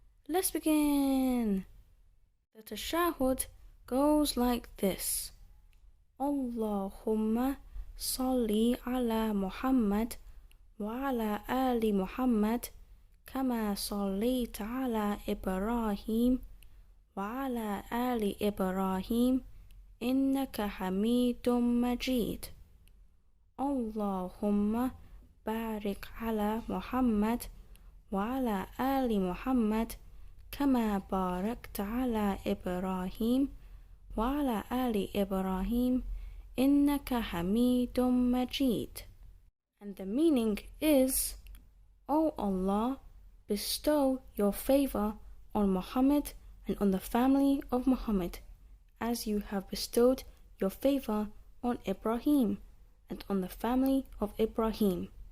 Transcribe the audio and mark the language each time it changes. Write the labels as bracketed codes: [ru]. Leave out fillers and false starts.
[en] Let's begin. The Tashahhud goes like this: [ar] Allahumma salli ala Muhammad wa ala ali Muhammad kama sallaita ala Ibrahim وعلى آل إبراهيم إنك حميد مجيد. اللهم بارك على محمد وعلى آل محمد كما باركت على إبراهيم وعلى آل إبراهيم إنك حميد مجيد. [en] And the meaning is, O Allah, bestow your favor on Muhammad and on the family of Muhammad, as you have bestowed your favor on Ibrahim and on the family of Ibrahim.